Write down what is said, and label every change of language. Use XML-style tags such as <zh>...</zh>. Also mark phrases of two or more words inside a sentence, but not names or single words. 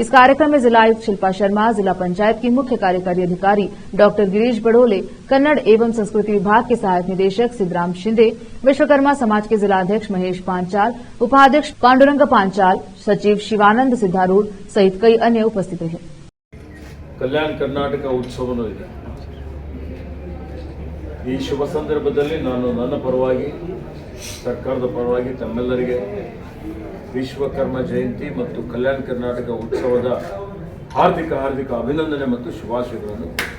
<hi>इस कार्यक्रम में जिला आयुक्त शिल्पा शर्मा, जिला पंचायत की मुख्य कार्यकारी अधिकारी डॉक्टर गिरीश बड़ोले, कन्नड़ एवं संस्कृति विभाग के सहायक निदेशक सिद्धराम शिंदे, विश्वकर्मा समाज के जिलाध्यक्ष महेश पांचाल, उपाध्यक्ष पांडुरंग पांचाल, सचिव शिवानंद सिद्धारूढ़ सहित कई अन्य उपस्थित रहे।</hi> <kn>ಕಲ್ಯಾಣ ಕರ್ನಾಟಕ ಉತ್ಸವನೂ ಇದೆ। ಈ ಶುಭ ಸಂದರ್ಭದಲ್ಲಿ ನಾನು ನನ್ನ ಪರವಾಗಿ, ಸರ್ಕಾರದ ಪರವಾಗಿ ತಮ್ಮೆಲ್ಲರಿಗೆ ವಿಶ್ವಕರ್ಮ ಜಯಂತಿ ಮತ್ತು ಕಲ್ಯಾಣ ಕರ್ನಾಟಕ ಉತ್ಸವದ ಹಾರ್ದಿಕ ಅಭಿನಂದನೆ ಮತ್ತು ಶುಭಾಶಯಗಳನ್ನು.</kn>